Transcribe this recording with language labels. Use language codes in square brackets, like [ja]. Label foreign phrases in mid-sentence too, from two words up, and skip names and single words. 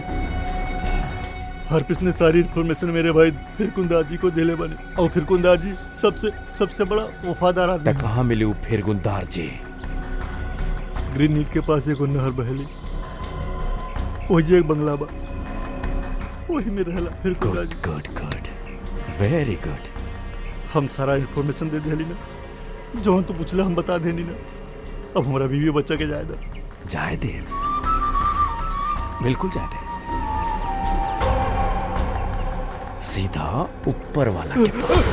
[bho] हार्पिस ने सारी इन्फॉर्मेशन मेरे भाई फिरकुंदार जी को दिले बने, और फिरकुंदार जी सबसे बड़ा वफादार आदमी। कहाँ मिले वो फिरकुंदार जी? ग्रीन नीट के पास एक नहर बहेली, वही एक बंगला बा, वही में रहला फिरकुंदार जी। [en] good good, very good. [bho] हम सारा इन्फॉर्मेशन दे दिली ना, जो तू पूछला हम बता देनी ना। अब हमारा बीवी बच्चा के जाए दे। जाए दे, बिल्कुल जाए दे। सीधा ऊपर वाला के पास।